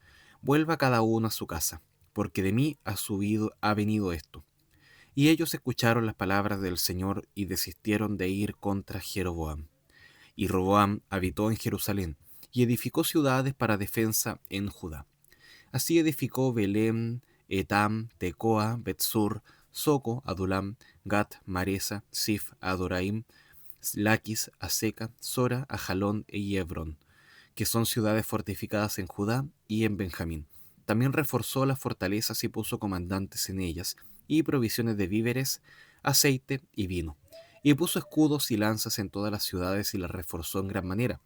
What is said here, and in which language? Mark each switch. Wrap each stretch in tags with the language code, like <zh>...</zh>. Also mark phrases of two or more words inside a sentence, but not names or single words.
<es>Vuelva cada uno a su casa, porque de mí ha venido esto. Y ellos escucharon las palabras del Señor y desistieron de ir contra Jeroboam. Y Roboam habitó en Jerusalén y edificó ciudades para defensa en Judá. Así edificó Belén, Etam, Tecoa, Betsur, Soco, Adulam, Gat, Maresa, Sif, Adoraim, Laquis, Aseca, Sora, Ajalón y Hebrón, que son ciudades fortificadas en Judá y en Benjamín. También reforzó las fortalezas y puso comandantes en ellas, y provisiones de víveres, aceite y vino. y puso escudos y lanzas en todas las ciudades y las reforzó en gran manera.</es>